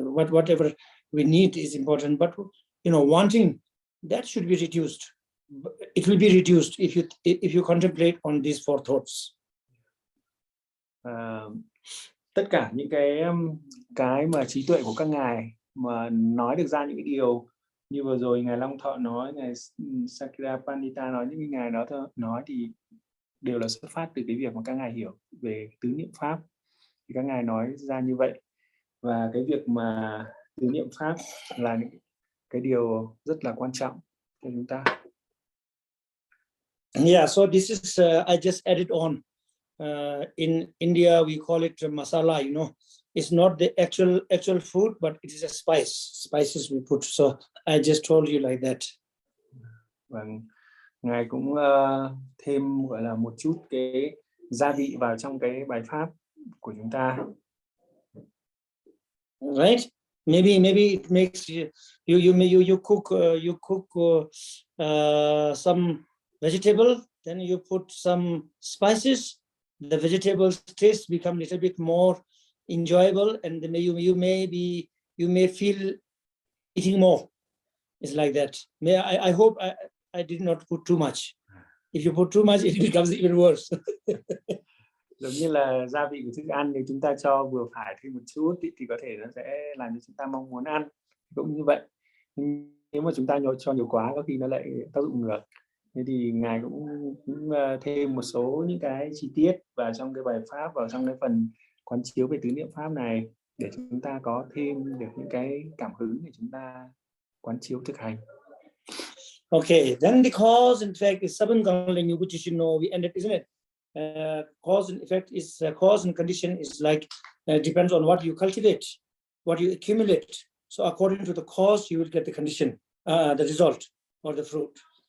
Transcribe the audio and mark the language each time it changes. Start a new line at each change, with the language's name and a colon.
English: Whatever we need is important, but you know, wanting, that should be reduced. It will be reduced if you contemplate on these four thoughts.
Vietnamese: Tất cả những cái mà trí tuệ của các ngài mà nói được ra những cái điều như vừa rồi ngài Long Thọ nói, ngài Sakya Pandita nói, những cái ngài đó nói thì đều là xuất phát từ cái việc mà các ngài hiểu về tứ niệm pháp, thì các ngài nói ra như vậy. Và cái việc mà tứ niệm pháp là những cái điều rất là quan trọng cho chúng ta.
English: Yeah, so this is I just added on. In India, we call it masala. You know, it's not the actual food, but it is a spices we put. So I just told you like that.
Vietnamese: Vâng, ngài cũng thêm gọi là một chút cái gia vị vào trong cái bài pháp của chúng ta.
English: Right? Maybe it makes you cook some vegetable, then you put some spices. The vegetables taste become a little bit more enjoyable, and then you may be you may feel eating more. It's like that. I hope I did not put too much. If you put too much, it becomes even worse.
Vietnamese: Giống như là gia vị của thức ăn, nếu chúng ta cho vừa phải thêm một chút thì có thể nó sẽ làm cho chúng ta mong muốn ăn. Cũng như vậy, nếu mà chúng ta cho nhiều quá có khi nó lại tác dụng ngược. Thế thì Ngài cũng thêm một số những cái chi tiết vào trong cái bài pháp, vào trong cái phần quán chiếu về tứ niệm pháp này, để chúng ta có thêm được những cái cảm hứng để chúng ta quán chiếu thực hành.
English: Okay, then the cause and effect is seven Gangling, which you should know we ended, isn't it? Cause and effect is cause and condition is like depends on what you cultivate, what you accumulate. So according to the cause, you will get the condition, the result or the fruit.